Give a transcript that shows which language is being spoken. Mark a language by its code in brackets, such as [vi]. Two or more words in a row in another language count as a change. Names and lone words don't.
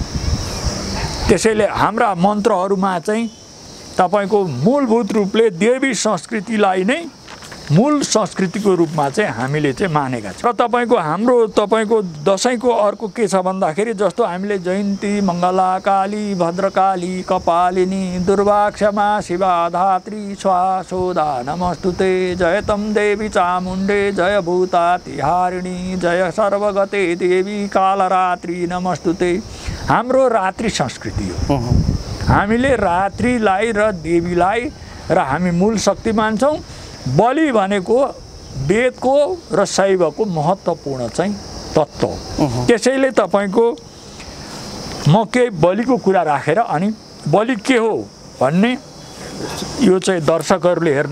[ne] त्यसैले हाम्रा मन्त्रहरूमा चाहिँ तपाईँको मूलभूत रूपले देवी संस्कृतिलाई नै मूल संस्कृतिको रूपमा चाहिँ हामीले चाहिँ मानेका छौँ। र तपाईँको हाम्रो तपाईँको दसैँको अर्को के छ भन्दाखेरि जस्तो हामीले जयन्ती, मङ्गला, काली, [sa] भद्रकाली, कपालिनी, दुर्वा, क्षमा, शिवा, धात्री, स्वाहा, सोदा, नमस्तुते, जयतम देवी चामुण्डे, जय भूता तिहारिणी, जय सर्वगते देवी कालरात्रि नमस्तुते। [ne] हाम्रो रात्रि संस्कृति हो। हामीले रात्रिलाई र देवीलाई र हामी मूल शक्ति मान्छौँ। बलि भनेको वेदको र शैवको महत्त्वपूर्ण चाहिँ तत्त्व हो। त्यसैले तपाईँको म केही बलिको कुरा राखेर अनि बलि के हो भन्ने यो चाहिँ दर्शकहरूले हेर्ने